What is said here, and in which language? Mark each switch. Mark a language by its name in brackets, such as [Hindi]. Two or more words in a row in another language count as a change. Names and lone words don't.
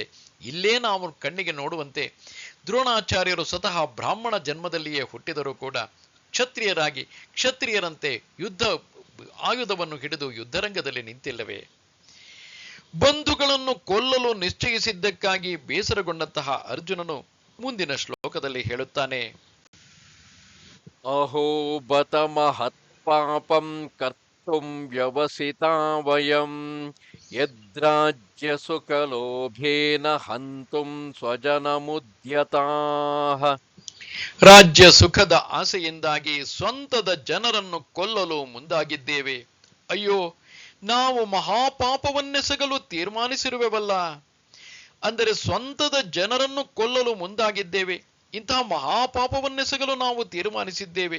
[Kannada] ಇಲ್ಲೇ ನಾವು ಕಣ್ಣಿಗೆ ನೋಡುವಂತೆ ದ್ರೋಣಾಚಾರ್ಯರು ಸ್ವತಃ ಬ್ರಾಹ್ಮಣ ಜನ್ಮದಲ್ಲಿಯೇ ಹುಟ್ಟಿದರೂ ಕೂಡ ಕ್ಷತ್ರಿಯರಾಗಿ ಕ್ಷತ್ರಿಯರಂತೆ ಆಯುಧವನ್ನು ಹಿಡಿದು ಯುದ್ಧರಂಗದಲ್ಲಿ ನಿಂತಿಲ್ಲವೇ? ಬಂಧುಗಳನ್ನು ಕೊಲ್ಲಲು ನಿಶ್ಚಯಿಸಿದ್ದಕ್ಕಾಗಿ ಬೇಸರಗೊಂಡಂತಹ ಅರ್ಜುನನು ಮುಂದಿನ ಶ್ಲೋಕದಲ್ಲಿ ಹೇಳುತ್ತಾನೆ, [Sanskrit] ಅಹೋ ಬತ ಮಹತ್ ಪಾಪಂ ಕರ್ತುಂ ವ್ಯವಸಿತಾ ವಯಂ ಯದ್ರಾಜ್ಯ ಸುಖಲೋಭೇನ ಹಂತುಂ ಸ್ವಜನಮುದ್ಯತಾಃ. [Kannada] ರಾಜ್ಯ ಸುಖದ ಆಸೆಯಿಂದಾಗಿ ಸ್ವಂತದ ಜನರನ್ನು ಕೊಲ್ಲಲು ಮುಂದಾಗಿದ್ದೇವೆ. ಅಯ್ಯೋ, ನಾವು ಮಹಾಪಾಪವನ್ನೆಸಗಲು ತೀರ್ಮಾನಿಸಿರುವೆವಲ್ಲ. ಅಂದರೆ ಸ್ವಂತದ ಜನರನ್ನು ಕೊಲ್ಲಲು ಮುಂದಾಗಿದ್ದೇವೆ, ಇಂತಹ ಮಹಾಪಾಪವನ್ನೆಸಗಲು ನಾವು ತೀರ್ಮಾನಿಸಿದ್ದೇವೆ.